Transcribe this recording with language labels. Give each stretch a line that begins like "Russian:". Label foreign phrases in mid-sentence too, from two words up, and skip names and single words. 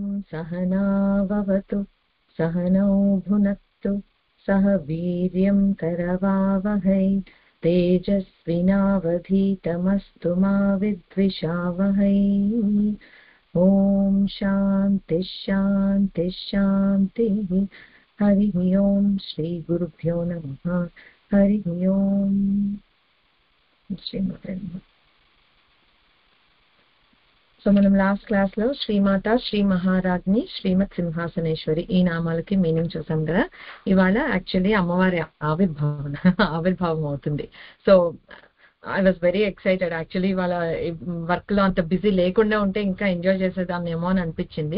Sanskrit: सहना भवतु सहनौ भुनक्तु सह वीर्यं करवावहै तेजस्विनावधीतमस्तु मा विद्विषावहै। ॐ शान्ति शान्ति शान्तिः। हरिः ओम् श्री गुरुभ्यो नमः। हरिः ओम् श्रीमाते नमः।
Telugu: సో మనం
English: last class
Telugu: లో శ్రీమాత, శ్రీ మహారాజ్ని, శ్రీమత్ సింహాసనేశ్వరి ఈ నామాలకి మీనింగ్ చూసాం కదా. ఇవాళ యాక్చువల్లీ అమ్మవారి ఆవిర్భావం అవుతుంది.
English: so I was very excited.
Telugu: యాక్చువల్లీ ఇవాళ వర్క్ లో అంత బిజీ లేకుండా ఉంటే ఇంకా ఎంజాయ్ చేసేదాన్నేమో అని అనిపించింది.